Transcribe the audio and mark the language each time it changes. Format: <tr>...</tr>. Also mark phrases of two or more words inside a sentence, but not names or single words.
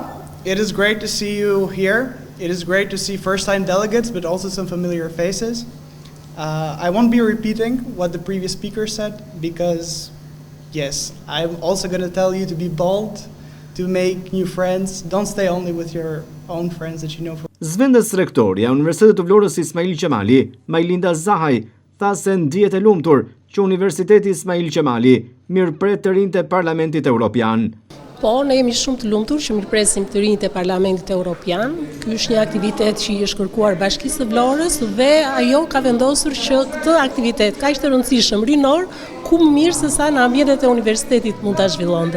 <en>It is great to see you here. It is great to see first-time delegates, but also some familiar faces. I won't be repeating what the previous speaker said, because, yes, I'm also going to tell you to be bold, to make new friends. Don't stay only with your own friends that you know.</en> <sq>Zvendes rektoria Universitetit të Vlorës Ismail Qemali, Majlinda Zahaj, tha se ndihet e lumtur që Universiteti Ismail Qemali mirëpret të rinjt e Parlamentit Evropian. Po, ne jemi shumë të lumtur që mirëpresim të rinjt e Parlamentit Evropian. Ky është një aktivitet që i është kërkuar Bashkisë së Vlorës dhe ajo ka vendosur që këtë aktivitet kaq të rëndësishëm rinor, ku më mirë se sa në ambientet e universitetit mund ta zhvillonte.</sq>